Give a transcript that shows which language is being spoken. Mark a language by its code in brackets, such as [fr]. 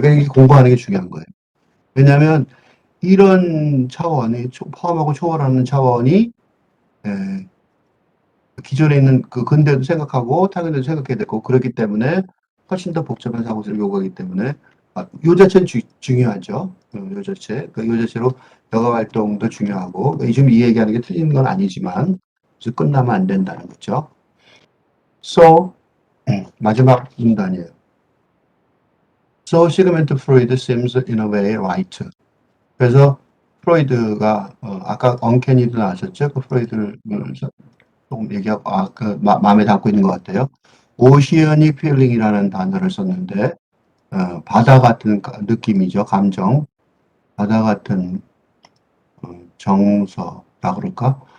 [ko] 그러니까 공부하는 게 중요한 거예요. 왜냐하면 이런 차원이 포함하고 초월하는 차원이 에, 기존에 있는 그 근대도 생각하고 타근대도 생각해야 되고 그렇기 때문에 훨씬 더 복잡한 사고를 요구하기 때문에 요 자체는 중요하죠. 요 자체. 요 자체로 여가 활동도 중요하고 지금 이 얘기하는 게 틀린 건 아니지만 그래서 끝나면 안 된다는 거죠. So 마지막 문단이에요. [en] So Sigmund Freud seems in a way right. [ko] 그래서 프로이드가 아까 언캐니도 나왔었죠. 그 프로이드를 조금 얘기하고 마음에 담고 있는 것 같아요. 오시어닉 필링이라는 단어를 썼는데 바다 같은 느낌이죠. 감정. 바다 같은 정서라 그럴까?